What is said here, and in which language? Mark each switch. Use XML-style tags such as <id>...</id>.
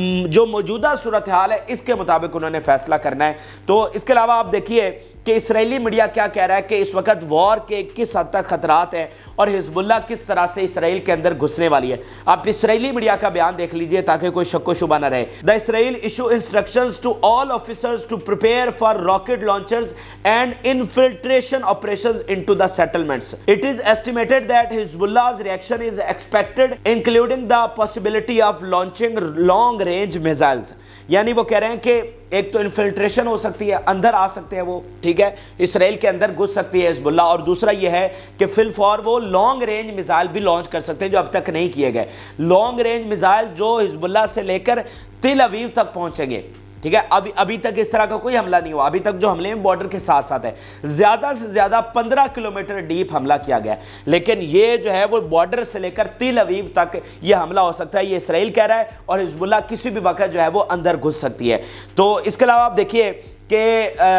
<ur>جو موجودہ صورتحال ہے اس کے مطابق انہوں نے فیصلہ کرنا ہے۔ تو اس کے علاوہ آپ دیکھیے کہ اسرائیلی میڈیا کیا کہہ رہا ہے کہ اس وقت وار کے کس حد تک خطرات ہیں اور حزب اللہ کس طرح سے اسرائیل کے اندر گھسنے والی ہے۔ آپ اسرائیلی میڈیا کا بیان دیکھ لیجئے تاکہ کوئی شک و شبہ نہ رہے۔</ur> <en>The Israel issue instructions to all officers to prepare for rocket launchers and infiltration operations into the settlements. It is estimated that Hezbollah's reaction is expected, including the possibility of launching long range missiles.</en> <ur>یعنی وہ کہہ رہے ہیں کہ ایک تو infiltration ہو سکتی ہے، اندر آ سکتے ہیں وہ، ٹھیک ہے، اسرائیل کے اندر گھس سکتی ہے حزب اللہ، اور دوسرا یہ ہے کہ فی الفور وہ لانگ رینج میزائل بھی لانچ کر سکتے ہیں جو اب تک نہیں کیے گئے، لانگ رینج میزائل جو حزب اللہ سے لے کر تل ابیب تک پہنچیں گے، ٹھیک ہے۔ ابھی تک اس طرح کا کوئی حملہ نہیں ہوا، ابھی تک جو حملے ہیں بارڈر کے ساتھ ساتھ ہے، زیادہ سے زیادہ 15 کلومیٹر ڈیپ حملہ کیا گیا، لیکن یہ جو ہے وہ بارڈر سے لے کر تل ابیب تک یہ حملہ ہو سکتا ہے، یہ اسرائیل کہہ رہا ہے، اور حزب اللہ کسی بھی وقت جو ہے وہ اندر گھس سکتی ہے۔ تو اس کے علاوہ آپ دیکھیے کہ</ur>